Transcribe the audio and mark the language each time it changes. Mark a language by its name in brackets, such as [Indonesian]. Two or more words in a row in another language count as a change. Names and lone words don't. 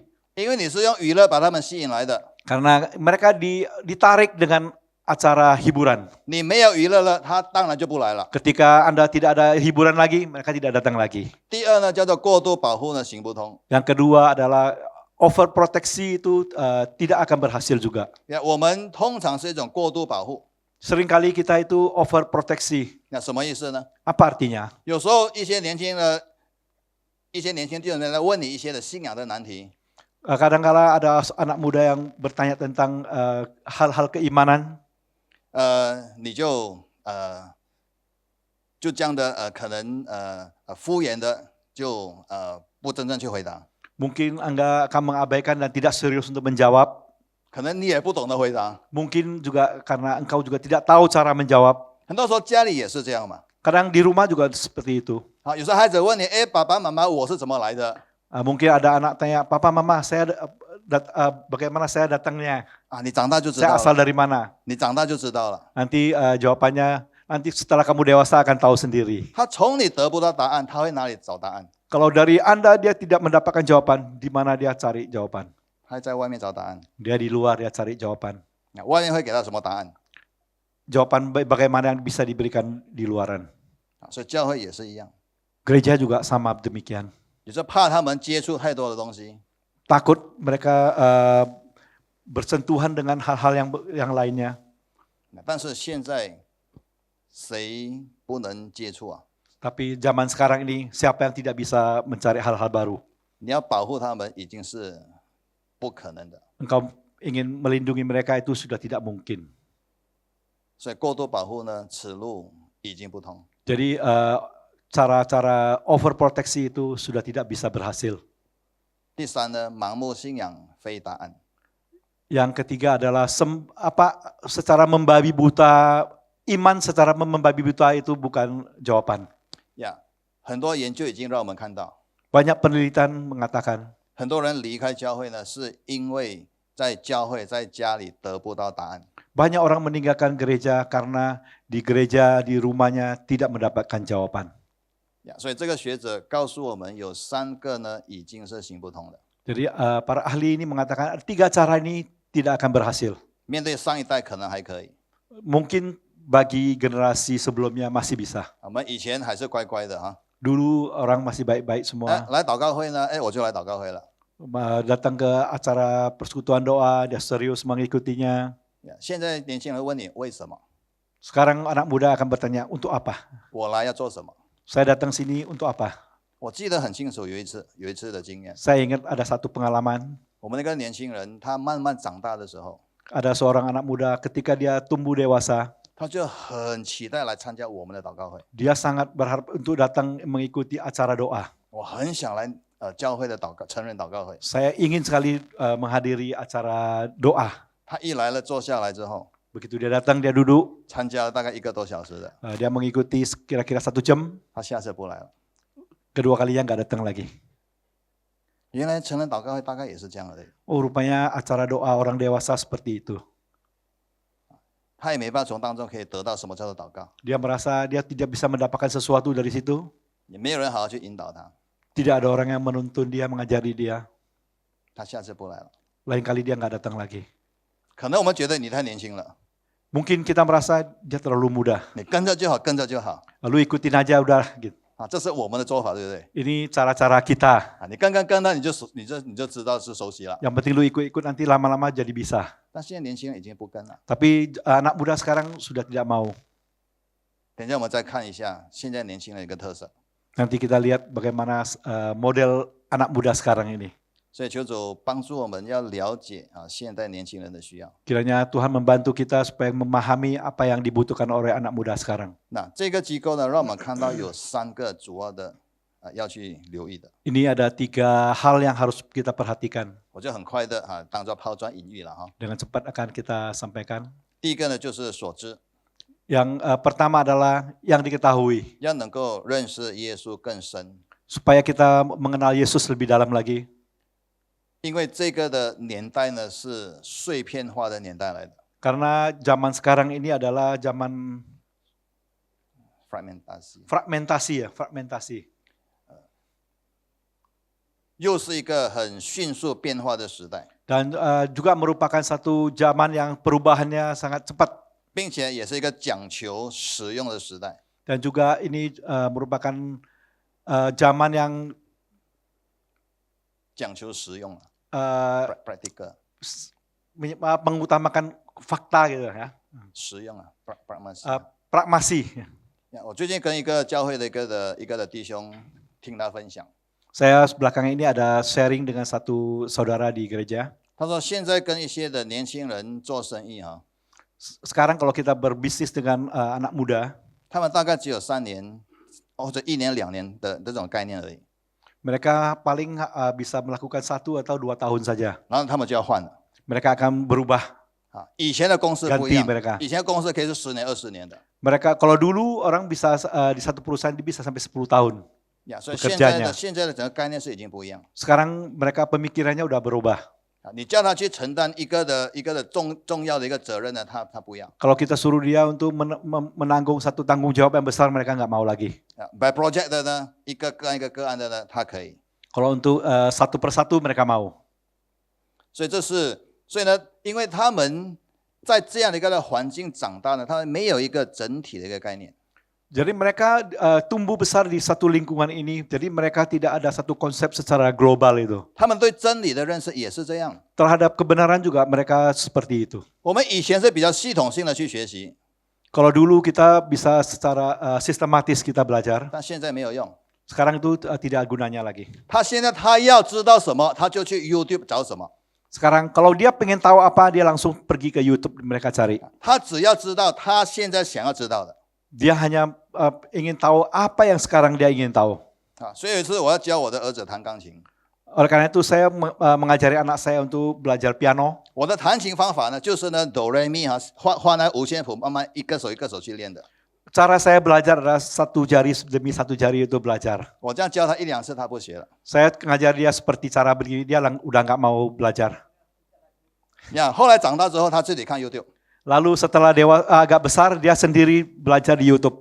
[Chinese] 因为你是用娱乐把他们吸引来的， [Indonesian] Karena mereka ditarik dengan acara hiburan. [Chinese] 你没有娱乐了，他当然就不来了。 [Indonesian] Ketika Anda tidak ada hiburan lagi, mereka tidak datang lagi. [Chinese] 第二呢，叫做过度保护呢行不通。 [Indonesian] Yang kedua adalah overproteksi itu tidak akan berhasil juga. [Chinese] 我们通常是一种过度保护， [Indonesian] Seringkali kita itu overproteksi. [Chinese] 那什么意思呢？ [Indonesian] Apa artinya? [Chinese] 有时候一些年轻弟兄来问你一些的信仰的难题， [Indonesian] Kadang-kala ada anak muda yang bertanya tentang hal-hal keimanan. [Chinese] 你就这样的可能敷衍的就不真正去回答， [Indonesian] Mungkin Anda akan mengabaikan dan tidak serius untuk menjawab. [Chinese] 可能你也不懂得回答。 [Indonesian] Mungkin juga karena engkau juga tidak tahu cara menjawab. [Chinese] 很多时候家里也是这样嘛。 [Indonesian] Kadang di rumah juga seperti itu. [Chinese] 好，有时候孩子问你，哎，爸爸妈妈，我是怎么来的？ [Indonesian] Mungkin ada anak tanya, Papa, Mama, bagaimana saya datangnya? [Chinese] 啊，你长大就知 [Indonesian] Saya [Chinese] 道 [Indonesian] asal [Chinese] 了， [Indonesian] dari mana? [Chinese] 你长大就知道了。 [Indonesian] Nanti jawabannya, nanti setelah kamu dewasa akan tahu sendiri. [Chinese] 他从你得不到答案，他会哪里找答案？ [Indonesian] Kalau dari Anda dia tidak mendapatkan jawaban, di mana dia cari jawaban? [Chinese] 他在外面找答案。 [Indonesian] Dia di luar, dia cari jawaban. [Chinese] 那外面会给他什么答案？ [Indonesian] Jawaban bagaimana yang bisa diberikan di luaran. [Chinese] 所以教会也是一样， [Indonesian] Gereja juga sama demikian. [Chinese] 也是怕他们接触太多的东西， [Indonesian] Takut mereka bersentuhan dengan hal-hal yang lainnya. [Chinese] 但是现在谁不能接触啊？ [Indonesian] Tapi zaman sekarang ini siapa yang tidak bisa mencari hal-hal baru? [Chinese] 你要保护他们已经是不可能的， [Indonesian] Engkau ingin melindungi mereka itu sudah tidak mungkin. [Chinese] 所以过度保护呢，此路已经不通。 [Indonesian] Jadi cara-cara overproteksi itu sudah tidak bisa berhasil. [Chinese] 第三呢，盲目信仰非答案。 [Indonesian] Yang ketiga adalah secara membabi buta, iman secara membabi buta itu bukan jawaban. [Chinese] 呀，很多研究已经让我们看到， [Indonesian] Banyak penelitian mengatakan [Chinese] 很多人离开教会呢，是因为在教会、在家里得不到答案。 [Indonesian] banyak orang meninggalkan gereja karena di gereja, di rumahnya tidak mendapatkan jawaban. [Chinese] 呀，所以这个学者告诉我们，有3个呢已经是行不通的。 [Indonesian] Jadi para ahli ini mengatakan 3 cara ini tidak akan berhasil. [Chinese] 面对上一代可能还可以， [Indonesian] Mungkin bagi generasi sebelumnya masih bisa. [Chinese] 我们以前还是乖乖的哈。 [Indonesian] Dulu orang masih baik-baik 哎 semua. [Chinese] 来祷告会呢，哎，我就来祷告会了。 [Indonesian] Datang ke acara persekutuan doa, dia serius mengikutinya. [Chinese] 呀，现在年轻人问你为什么？ [Indonesian] Sekarang anak muda akan bertanya, untuk apa? [Chinese] 我来要做什么？ [Indonesian] Saya datang sini untuk apa? [Chinese] 我记得很清楚，有一次的经验， [Indonesian] Saya ingat ada satu pengalaman. [Chinese] 我们那个年轻人他慢慢长大的时候， [Indonesian] Ada seorang anak muda ketika dia tumbuh dewasa, [Chinese] 他就很期待来参加我们的祷告会。 [Indonesian] dia sangat berharap untuk datang mengikuti acara doa. [Chinese] 我很想来教会的成人祷告会。 [Indonesian] Saya ingin sekali menghadiri acara doa. [Chinese] 他一来了，坐下来之后， [Indonesian] Begitu dia datang, dia duduk, [Chinese] 参加了大概1个多小时的， [Indonesian] dia mengikuti kira-kira 1 jam, [Chinese] 他下次不来了。 [Indonesian] kedua kalinya nggak datang lagi. [Chinese] 原来成人祷告会大概也是这样的， [Indonesian] Oh, rupanya acara doa orang dewasa seperti itu. [Chinese] 他也没办法从当中可以得到什么叫做祷告。 [Indonesian] Dia merasa dia tidak bisa mendapatkan sesuatu dari situ. [Chinese] 也没有人好好去引导他， [Indonesian] Tidak ada orang yang menuntun dia, mengajari dia. [Chinese] 他下次不来了。 [Indonesian] Lain kali dia nggak datang lagi. [Chinese] 可能我们觉得你太年轻了， [Indonesian] Mungkin kita merasa dia terlalu muda. [Chinese] 你跟着就好，跟着就好 [Indonesian] Lalu ikutin aja udah gitu. [Chinese] 啊，这是我们的做法，对不对？ [Indonesian] Ini cara-cara kita. [Chinese] 啊，你跟他，你就知道是熟悉了。 [Indonesian] Yang penting lu ikut-ikut nanti lama-lama jadi bisa. [Chinese] 但现在年轻人已经不跟了。 [Indonesian] Tapi anak muda sekarang sudah tidak mau. [Chinese] 等一下我们再看一下现在年轻人一个特色。 [Indonesian] Nanti kita lihat bagaimana model anak muda sekarang ini. [Chinese] 所以求主帮助我们要了解啊现代年轻人的需要。 [Indonesian] Kiranya Tuhan membantu kita supaya memahami apa yang dibutuhkan oleh anak muda sekarang. [Chinese] 那这个机构呢，让我们看到有3个主要的要去留意的。 [Indonesian] Ini ada 3 hal yang harus kita perhatikan. [Chinese] 我就很快的当做抛砖引玉了哈。 [Indonesian] Dengan cepat akan kita sampaikan. [Chinese] 第一个呢就是所知， [Indonesian] Yang pertama adalah yang diketahui. [Chinese] 要能够认识耶稣更深， [Indonesian] Supaya kita mengenal Yesus lebih dalam lagi. [Chinese] 因为这个的年代呢是碎片化的年代来的 [Indonesian] Karena zaman sekarang ini adalah zaman ，fragmentasi， fragmentasi. [Chinese] 又是一个很迅速变化的时代， [Indonesian] Dan juga merupakan satu zaman yang perubahannya sangat cepat. [Chinese] 并且也是一个讲求使用的时代。 [Indonesian] Dan juga ini merupakan zaman yang [Chinese] 讲求实用 practical， [Indonesian] mengutamakan fakta gitu ya. [Chinese] 实用啊 pragmacy。 [Indonesian] Pragmasi. [Chinese] 我最近跟一个教会的一个的弟兄听他分享， [Indonesian] Saya belakangan ini ada sharing dengan satu saudara di gereja. [Chinese] 他说现在跟一些的年轻人做生意哈， [Indonesian] Sekarang kalau kita berbisnis dengan anak muda, [Chinese] 他们大概只有3年或者1年2年的这种概念而已， [Indonesian] mereka paling bisa melakukan 1 atau 2 tahun saja. [Chinese] 然后他们就要换了 [Indonesian] Mereka akan berubah. [Chinese] 啊。以前的公司不一 [Indonesian] Ganti [Chinese] 样 [Indonesian] mereka.， [Chinese] 以前的公司可以是10年20年的 [Indonesian] Mereka kalau dulu orang bisa di satu perusahaan dia bisa sampai 10 tahun. [Chinese] 呀，所以 [Indonesian] Pekerjaannya. [Chinese] 现在的整个概念是已经不一样 [Indonesian] Sekarang mereka pemikirannya udah berubah. 啊。 [Chinese] 你叫他去承担一个的重要的一个责任呢，他不要 [Indonesian] Kalau kita suruh dia untuk menanggung satu tanggung jawab yang besar, mereka nggak mau lagi. [Chinese] 啊。 [English] by project [Chinese] 的呢，一个个案的呢，他可以。 [Indonesian] Kalau untuk satu persatu mereka mau. [Chinese] 所以呢，因为他们在这样的一个环境长大呢，他们没有一个整体的一个概念。 [Indonesian] Jadi mereka tumbuh besar di satu lingkungan ini. Jadi mereka tidak ada satu konsep secara global itu. [Chinese] 他们对真理的认识也是这样。 [Indonesian] Terhadap kebenaran juga mereka seperti itu. [Chinese] 我们以前是比较系统性的去学习， [Indonesian] Kalau dulu kita bisa secara sistematis kita belajar, [Chinese] 但现在没有用。 [Indonesian] sekarang itu tidak gunanya lagi. [Chinese] 现在他要知道什么，他就去 YouTube 找什么。 [Indonesian] Sekarang kalau dia pengen tahu apa, dia langsung pergi ke YouTube mereka cari. [Chinese] 他只要知道他现在想要知道的 [Indonesian] Dia hanya ingin tahu apa yang sekarang dia ingin tahu. 啊。 [Chinese] 所以有一次我要教我的儿子弹钢琴， [Indonesian] Oleh karena itu saya mengajari anak saya untuk belajar piano. [Chinese] 我的弹琴方法呢，就是呢哆来咪哈，画那五线谱，慢慢一个手去练的。 [Indonesian] Cara saya belajar adalah satu jari demi satu jari itu belajar. [Chinese] 我这样教他1、2次，他不学了。 [Indonesian] Saya ngajar dia seperti cara begini, dia udah nggak mau belajar. [Chinese] 呀，后来长大之后，他自己看 YouTube。 [Indonesian] Lalu setelah agak besar, dia sendiri belajar di YouTube.